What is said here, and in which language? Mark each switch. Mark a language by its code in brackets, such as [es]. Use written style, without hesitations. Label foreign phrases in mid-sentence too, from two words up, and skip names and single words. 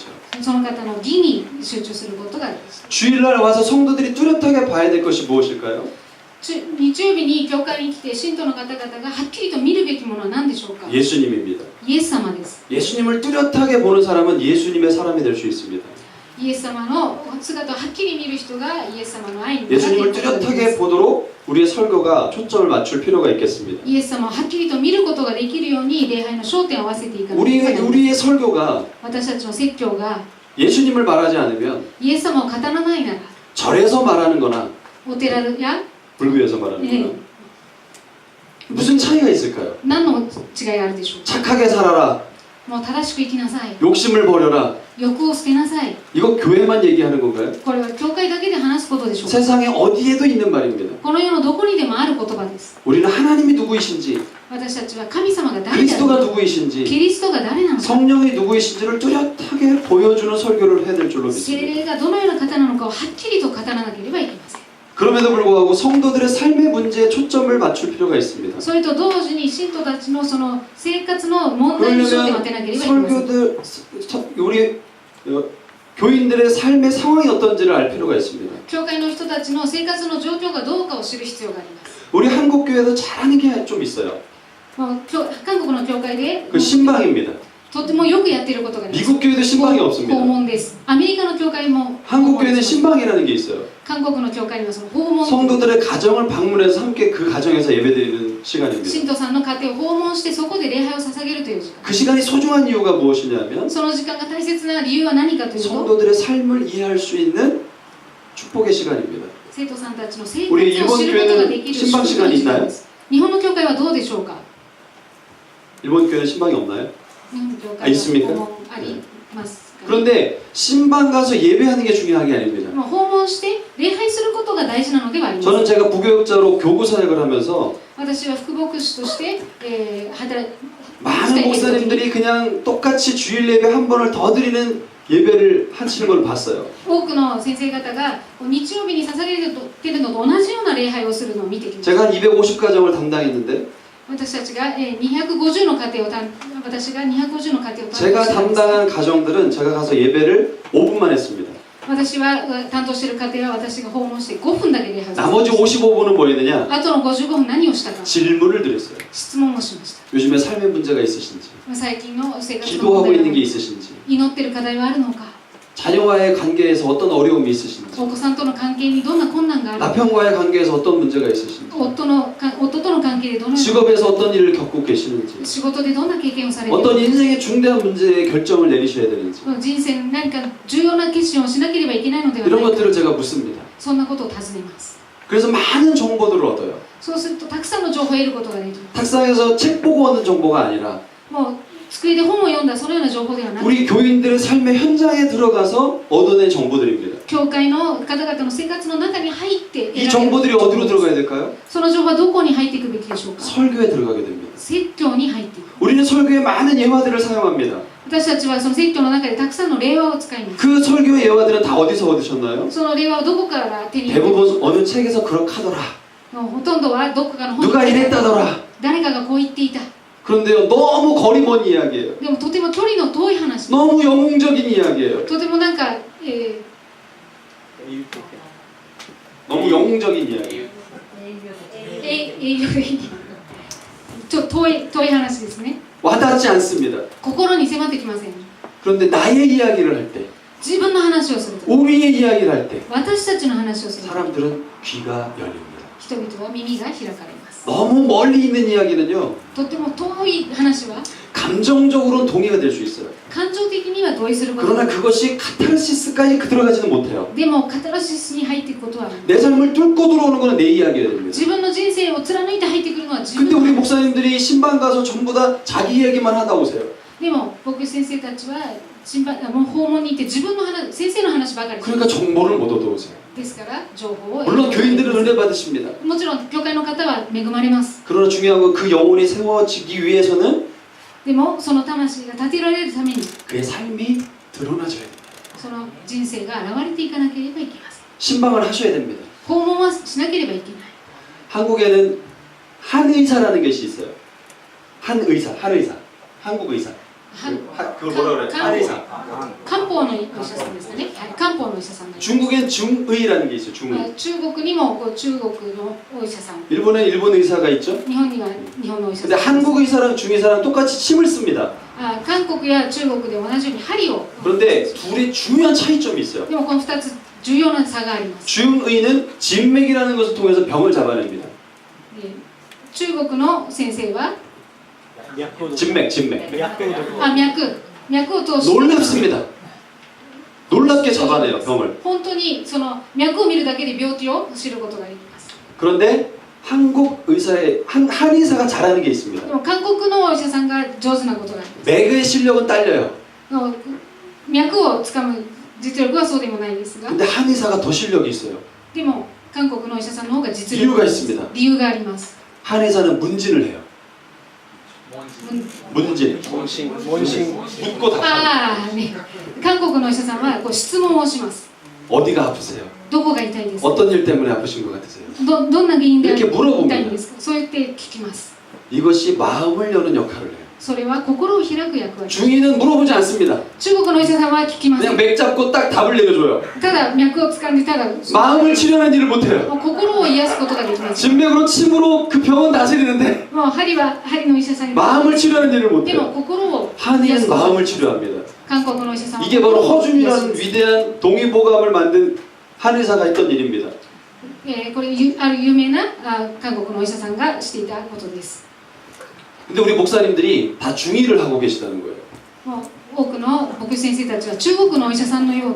[ja] その方の義に集中することがあります。 [ko] 주일날 와서 성도들이 뚜렷하게 봐야 될 것이 무엇일까요? [ja] 日曜日に教会に来て信徒の方々がはっきりと見るべきものは何でしょうか？ [ko] 예수님입니다. [ja] イエス様です。 [ko] 예수님을 뚜렷하게 보는 사람은 예수님의 사람이 될 수 있습니다. [ja] イエス様の姿をはっきり見る人がイエス様の愛になってい [ko] 예수님을 [ja] くことができま [ko] 뚜렷하게 [ja] す。 [ko] 보도록 우리의 설교가 초점을 맞출 필요가 있겠습니다. [ja] イエス様をはっきりと見ることができるように礼拝の焦点を合わせていかなければならない。 [ko] 우리의 설교가 [ja] 私たちの説教が [ko] 예수님을 말하지 않으면 [ja] イエス様を語らないなら [ko] 절에서 말하는 거나 [ja] お寺や [ko] 불교에서 말하는 네. 거나 무슨 차이가 있을까요? [ja] 何の違いがあるでしょうか？ [ko] 착하게 살아라, [ja] もう正しく生きなさい。 [ko] 욕심을 버려라. [ja] 欲を捨てなさい。 [ko] 이거 교회만 얘기하는 건가요? [ja] これは教会だけで話すことでしょうか？ [ko] 세상에 어디에도 있는 말입니다. [ja] この世のどこにでもある言葉です。 [ko] 우리는 하나님이 누구이신지, [ja] 私たちは神様が誰だ [ko] 그리스도가 [ja] ろう、 [ko] 누구이신지, [ja] キリストが誰なのか、 [ko] 성령이 누구이신지를 뚜렷하게 보여주는 설교를 해야 될 줄로 [ja] 聖 [ko] 믿습니다. [ja] 霊がどのような方なのかをはっきりと語らなければいけません。 [ko] 그럼에도 불구하고 성도들의 삶의 문제에 초점을 맞출 필요가 있습니다. [ja] それと同時に信徒たちのその生活の問題に焦点を当てなければいけません。 [ko] 설교들 우리 교인들의 삶의 상황이 어떤지를 알 필요가 있습니다. [ja] 教会の人たちの生活の状況がどうかを知る必要があります。 [ko] 우리 한국 교회도 잘하는 게 좀 있어요. [ja] 韓国の教会で [ko] 그 신방입니다. [ja] とてもよくやっていることがあります。 [ko] 미국 교회도 신방이 [ja] 訪 [ko] 없습니다. [ja] 問です。アメリカの教会も [ko] 한국 교회는 신방이라는 게 있어요. [ja] 韓国の教会にはその訪問 [ko] 성도들의 가정을 방문해서 함께 그 가정에서 예배드리는 시간입니다. [ja] 信徒さんの家庭を訪問してそこで礼拝を捧げるという時間。 [ko] 그 시간이 소중한 이유가 무엇이냐면 [ja] その時間が大切な理由は何かというと [ko] 성도들의 삶을 이해할 수 있는 축복의 시간입니다. [ja] 生徒さんたちの生活 [ko] 우리 [ja] を [ko] 일본 [ja] 知ることができる [ko] 교회는 신방 [ja] 祝福の [ko] 시간이 [ja] 時間 [ko] 있나요? [ja] です。日本の教会はどうでしょうか。 [ko] 일본 교회는 신방이 없나요? [ja] 日本の教 [ko] 아 [ja] 会 [ko] 있습니까? [ja] は訪問ありますか。 [ko] 그런데 신방 가서 예배하는 게 중요한 게 아닙니다. [ja] もう訪問して礼拝することが大事なのではありませ [ko] 저는 [ja] ん。 [ko] 제가 부교육자로 교구 사역을 하면서 [ja] 私は副牧師として、働い [ko] 많은 목사님들이 그냥 똑같이 주일 예배 한 번을 더 드리는 예배를 하시는 걸 봤어요. [ja] 多くの先生方が日曜日に捧げているのと同じような礼拝をするのを見てきました。 [ko] 제가 한 250가정을 담당했는데 [ja] 私たちが250の家庭を私が250の家庭を [ko] 제가 [ja] 担当しています。 [ko] 담당한 가정들은 제가 가서 예배를 5분만 했습니다. [ja] 私は担当している家庭は私が訪問して5分だけ礼拝をしま [ko] 나머지 55분은 뭐 했느냐? [ja] す。あとの55分何をしたか [ko] 질문을 드렸어요. [ja] 質問をしました。 [ko] 요즘에 삶의 문제가 있으신지, [ja] 最近の生活の [ko] 기도하고 [ja] 問 [ko] 있는 게 [ja] 題、 [ko] 있으신지, [ja] 祈っている課題はあるのか、 [ko] 자녀와의 관계에서 어떤 어려움이 있으신지, [ja] お子さんとの関係にどんな困難があるのか、 [ko] 남편과의 관계에서 어떤 문제가 있으신지, [ja] 夫との関係でどのよう [ko] 직업에서 어떤 일을 겪고 계시는지, [ja] な仕事でどんな経験をされている [ko] 어떤 [ja] のか、 [ko] 인생의 중대한 문제에 결정을 내리셔야 되는지 [ja] 人生に何か重要な決心をしなければいけないのでは [ko] 이런 [ja] ないか、 [ko] 것들을 제가 묻습니다. [ja] そんなことを尋ねます。 [ko] 그래서 많은 정보들을 얻어요. [ja] そうするとたくさんの情報を得ることができる。 [ko] 탁상에서 책 보고 얻는 정보가 아니라 [ja] もう机で本を読んだそのような情報ではなく、 [ko] 우리 교인들의 삶의 현장에 들어가서 얻어낸 정보들입니다. [ja] 教会の方々の生活の中に入って得 [ko] 이 [ja] られる [ko] 정보들이 어디로 들어가야 될까요? [ja] その情報はどこに入っていくべきでしょうか。 [ko] 설교에 들어가게 됩니다. [ja] 説教に入っていく。 [ko] 우리는 설교에 많은 예화들을 사용합니다. [ja] 私たちはその説教の中でたくさんの例話を使います。 [ko] 그 설교의 예화들은 다 어디서 얻으셨나요? [ja] その例話をどこから手に入れて [ko] 대부분 어느 책에서 그렇하더라. [ja] ほとんどはどこかの本 [ko] 누가 [ja] に [ko] 이랬다더라. [ja] 誰かがこう言っていた。 [ko] 그런데요, 너무 거리 먼 이야기예요. [ja] でもとても距離の遠い話。 [ko] 너무 영웅적인 이야기예요. [ja] とてもなんか、 [ko] 너무 영웅적인 이야기. [ja] 営業的ちょっと遠い話ですね。 [ko] 와닿지 않습니다. [ja] 心に迫ってきません。 [ko] 그런데 나의 이야기를 할 때, [ja] 自分の話をすると、 [ko] 우리의 이야기를 할 때, [ja] 私たちの話をすると、 [ko] 사람들은 귀가 열립니다. [ja] 人々は耳が開かれます。 [ko] 너무 멀리 있는 이야기는요, [ja] とても遠い話は [ko] 감정적으로는 동의가 될 수 있어요. [ja] 感情的には同意することが [ko] 그러나 [ja] できる。 [ko] 그것이 카타르시스까지 들어가지는 못해요. [ja] でもカタルシスに入っていくことはある。 [ko] 내 삶을 뚫고 들어오는 거는 내 이야기여야 됩니다. [ja] 自分の人生を貫いて入ってくるのは自 [ko] 근데 [ja] 分 [ko] 우리 [ja] の。 [ko] 목사님들이 신방 가서 전부 다 자기 얘기만 하다 오세요. [ja] でも僕先生たちはもう訪問に行って自分の話、先生の話ばかり [ko] 그러니까 정보를 못 얻어오세요. [ja] ですから情報を [ko] 물론 교인들은 은혜 받으십니다. [ja] もちろん教会の方は恵まれます。 [ko] 그러나 중요한 건 그 영혼이 세워지기 위해서는 [ja] でもその魂が立てられるために [ko] 그의 삶이 드러나져야 됩니다. [ja] その人生が現れていかなければいけません。 [ko] 신방을 하셔야 됩니다. [ja] 訪問はしなければいけない。 [ko] 한국에는 한의사라는 것이 있어요. 한의사. 한국 의사. [ja] は [ko] 그걸 뭐라 그래요? 한의사. [ja] 漢方のお医者さんですかね。はい、漢方のお医者さんがいます。 [ko] 중국엔 중의라는 게 있어요. 중의. [ja] 中国にも中国のお医者さん、 [ko] 일본엔 일본 의사가 있죠. [ja] 日本には日本のお医者 [ko] 근데 [ja] さん、 [ko] 한국 의사랑 중의사랑 똑같이 침을 씁니다. [ja] 韓国や中国で同じように針を。 [ko] 그런데 둘이 중요한 차이점이 있어요. [ja] でもこの2つ重要な差があります。 [ko] 중의는 진맥이라는 것을 통해서 병을 잡아냅니다. [ja] で中国の先生は [ko] 진맥. [ja] 脈を通して [ko] 놀랍습니다. 놀랍게 잡아내요, 병을. [ja] 本当にその脈を見るだけで病気を知ることができます。 [ko] 그런데 한국 의사의 한의사가 잘하는 게 있습니다. [ja] でも韓国のお医者さんが上手なことがあります。 [ko] 맥의 실력은 딸려요. [ja] 脈をつかむ実力はそうでもないですが、 [ko] 근데 한의사가 더 실력이 있어요. [ja] でも韓国のお医者さんの方が実 [ko] 이유가 [ja] 力 [ko] 있습니다. [ja] 理由があります。 [ko] 한의사는 문진을 해요. 문진. 원신 묻고 답하는. [ja] ね、韓国のお医者さんはこう質問をします。 [ko] 어디가 아프세요? [ja] どこが痛いですか [ko] 어떤 일 때문에 아프신 것 같으세요? [ja] どんな原因で [ko] 이렇게 [ja] 痛いん [ko] 물어봅니다. [ja] ですかそうやって聞きます [ko] 이것이 마음을 여는 역할을 해요. [ja] それは心を開く役割 [ko] 중의는 물어보지 않습니다. [ja] 中国のお医者さんは聞きませ [ko] 그냥 [ja] ん [ko] 맥 잡고 딱 답을 내려줘요. [ja] ただ脈を掴んでただ [ko] 마음을 치료하는 일을 못해요. [ja] もう心を癒すことができます [ko] 진맥으로 침으로 그 병은 다스리는데 [ja] もう針は針のお医者さんに [ko] 마음을 치료하는 일을 [ja] でも [ko] 못해요. [ja] 心を癒 [ko] 한의는 [ja] すこと [ko] 마음을 치료합니다. [ja] 韓国のお医者さんは [ko] 이게 바로 [ja] 心を癒しま [ko] 허준이라는 [ja] す [ko] 위대한 동의보감을 만든 한의사가 했던 일입니다. [ja] これある有名な韓国のお医者さんがしていたことです [ko] 근데 우리 목사님들이 다 중의를 하고 계시다는 거예요. [ja] もう多くの牧師先生たちは中国のお医者さんのような